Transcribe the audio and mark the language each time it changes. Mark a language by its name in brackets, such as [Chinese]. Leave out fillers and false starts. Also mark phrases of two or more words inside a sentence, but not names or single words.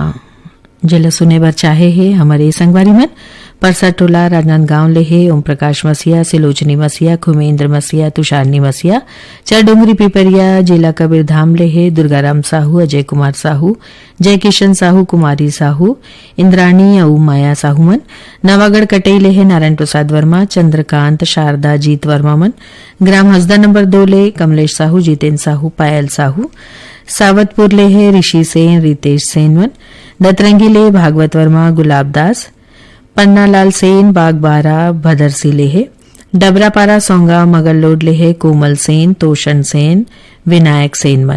[Chhattisgarhi] जिला सुने बर चाहे है हमारे संगवारी मन परसा टोला राजनांदगांव ले है ओम प्रकाश मसिया, सिलोचनी मसिया, खुमेंद्र मसिया, तुषारनी मसिया, चारडोंगरी पिपरिया, जिला कबीरधाम ले है दुर्गाराम साहू, अजय कुमार साहू, जय किशन साहू, कुमारी साहू, इंद्राणी और माया साहू मन। नवागढ़ कटई ले है नारायण प्रसाद वर्मा, चंद्रकांत, शारदा, जीत वर्मा मन। ग्राम हसदा नंबर 2 ले कमलेश साहू, जितेंद्र साहू, पायल साहू। सावतपुर ले है ऋषि सेन, रितेश सेन मन। दतरंगी ले भागवत वर्मा, गुलाब दास, पन्नालाल सेन, बागबारा, भदरसी ले है। डबरापारा सोंगा मगरलोड ले है कोमल सेन, तोषण सेन, विनायक सेन मन।